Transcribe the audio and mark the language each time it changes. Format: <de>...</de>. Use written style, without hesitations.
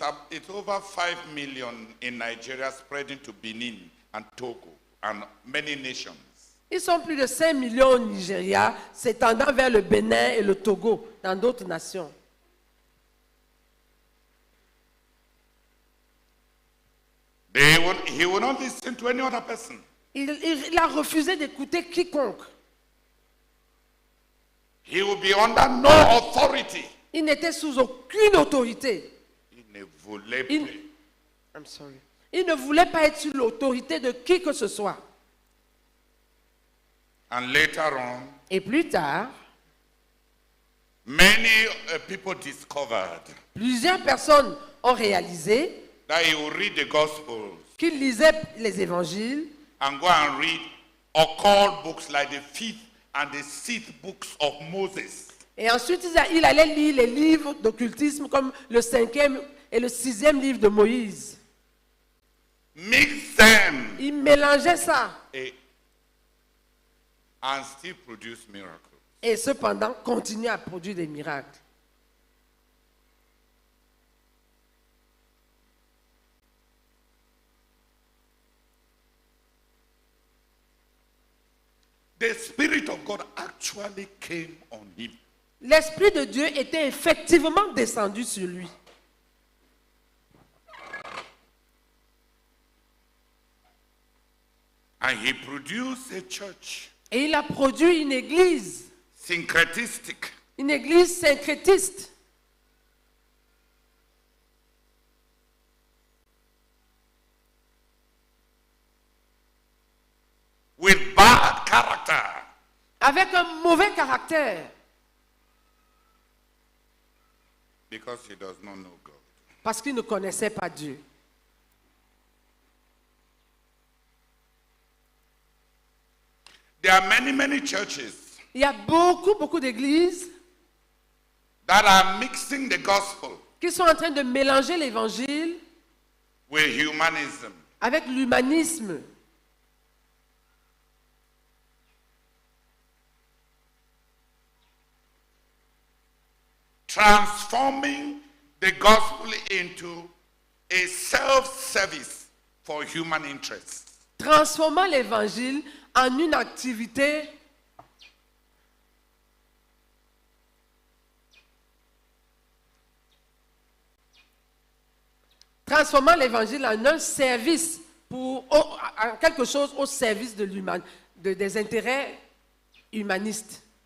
<en>It's over 5 million in Nigeria, spreading to Benin and Togo and many nations.</en> <fr>Ils sont plus de 5 millions au Nigeria, s'étendant vers le Bénin et le Togo, dans d'autres nations.</fr> <en>He will not listen to any other person.</en> <fr>Il a refusé d'écouter quiconque.</fr> <en>He will be under no authority.</en> <fr>Il n'était sous aucune autorité. Il ne voulait Il- plus.</fr> <en>I'm sorry.</en> <fr>Il ne voulait pas être sous l'autorité de qui que ce soit.</fr> <en>And later on,</en> <fr>Et plus tard,</fr> <en>many people discovered</en> <fr>plusieurs personnes ont réalisé</fr> <en>that he will read the Gospels</en> <fr>qu'il lisait les évangiles</fr> <en>and go and read occult books like the 5th and the 6th books of Moses.</en> <fr>Et ensuite, il allait lire les livres d'occultisme comme le 5e et le 6e livre de Moïse.</fr> <en>Mix them</en> <fr>Il mélangeait ça</fr> <en>and still produce miracles.</en> <fr>et cependant continuait à produire des miracles.</fr> <en>The Spirit of God actually came on him.</en> <fr>L'Esprit de Dieu était effectivement descendu sur lui.</fr> <en>And he produced a church.</en> <fr>Et il a produit une église</fr> <en>Syncretistic.</en> <fr>syncrétiste.</fr> <en>With bad character.</en> <fr>Avec un mauvais caractère.</fr> <en>Because he does not know God.</en> <fr>Parce qu'il ne connaissait pas Dieu.</fr> <en>There are many churches</en> <fr>Il y a beaucoup d'églises</fr> <en>that are mixing the gospel</en> <fr>qui sont en train de mélanger l'évangile</fr> <en>with humanism.</en> <fr>avec l'humanisme.</fr> <en>Transforming the gospel into a self-service for human interests.</en> <fr>Transformant l'évangile en une activité transformant l'évangile en un service en quelque chose au service des intérêts humanistes.</fr>